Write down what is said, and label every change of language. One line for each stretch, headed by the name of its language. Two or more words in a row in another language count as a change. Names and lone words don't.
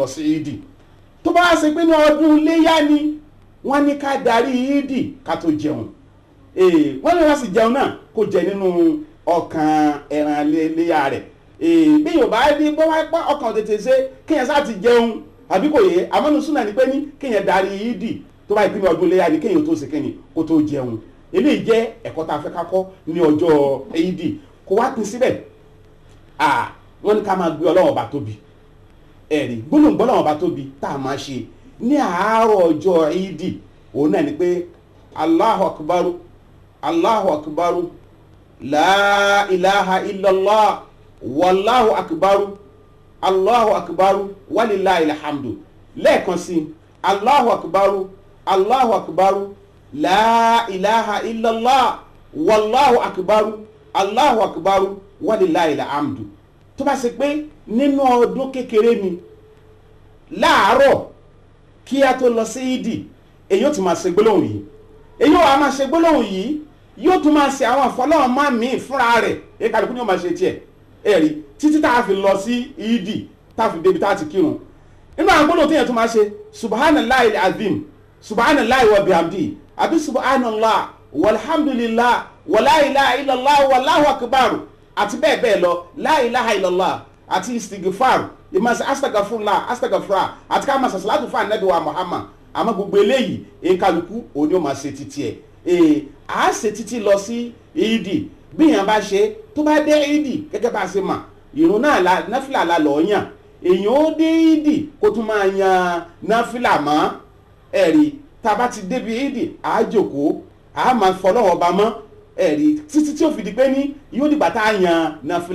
Yoruba: sí ìdì tó bá ṣe pé ní ọdún iléyá ni wọ́n ní ká darí ìdì ká tó jẹun wọ́n ní wọ́n sì jẹun náà kó jẹ nínú ọkàn ẹran iléyá rẹ̀ bí yóò bá rí bó wá pa ọkàn tètè ṣe kéèyàn sá ti jẹun àbí kò yẹ àmọ́nu súnà ni pé ní kéèyàn darí ìdì tó bá ìpínlẹ̀ ọdún iléyá ni kéèyàn tó ṣe kéèyàn kó tó jẹun eléyìí jẹ́ ẹ̀kọ́ tá a fẹ́ ká kọ́ ní ọjọ́ ìdì kó wá pín síbẹ̀ wọ́n ní ká máa gbé Ọlọ́run ọba tóbi ẹ̀rí gbólóǹgbó Ọlọ́run ọba tóbi tá a máa ṣe ní àárọ̀ ọjọ́ ìdì òun náà ni pé
Arabic: الله أكبر الله أكبر لا إله إلا الله والله أكبر الله أكبر ولله الحمد
Yoruba: lẹ́ẹ̀kan sí
Arabic: الله أكبر الله أكبر لا إله إلا الله والله أكبر الله أكبر ولله الحمد.
Yoruba: tó bá ṣe pé nínú ọdún kékeré ni láàárọ̀ kí a tó lọ sí ìdí èyí ó ti máa ṣe gbólóhùn yìí, èyí ó wá máa ṣe gbólóhùn yìí, yóò tún máa ṣe àwọn àfọlọ́hún máa mí fúnra rẹ̀ èyí kálukú ni ó máa ṣe tiẹ̀ ẹ̀rí títí tá a fi lọ sí ìdí tá a fi débi tá a ti kírun. nínú àwọn gbólóhùn téèyàn tún máa ṣe
Arabic: سبحان الله العظيم, سبحان الله وبحمده,
Yoruba: àbí
Arabic: سبحان الله والحمد لله ولا إله إلا الله والله أكبر
Yoruba: àti bẹ́ẹ̀ bẹ́ẹ̀ lọ,
Arabic: لا إله إلا الله
Yoruba: àti istighfar ìmọ̀sí
Arabic: أستغفر الله أستغفر الله
Yoruba: àti ká máa sàṣàlátù fún ànábì wa Muhammad. àmọ́ gbogbo eléyìí èkálukú òní ó máa ṣe títí ẹ̀ à á ṣe títí lọ sí ìdí bí èèyàn bá ṣe tó bá dé ìdí gẹ́gẹ́ bá a ṣe mà ìrun náà náfìlà la lọ́ọ́ yàn, èèyàn ó dé ìdí kó tún máa yan náfìlà mọ́ ẹ̀rí tá a bá ti débi ìdí à á jòkó à á máa fọlọ́wọ́ ọba mọ́ ẹ̀rí títí tí ó fi di pé ní yóò dìgbà tá a yan náfìlà.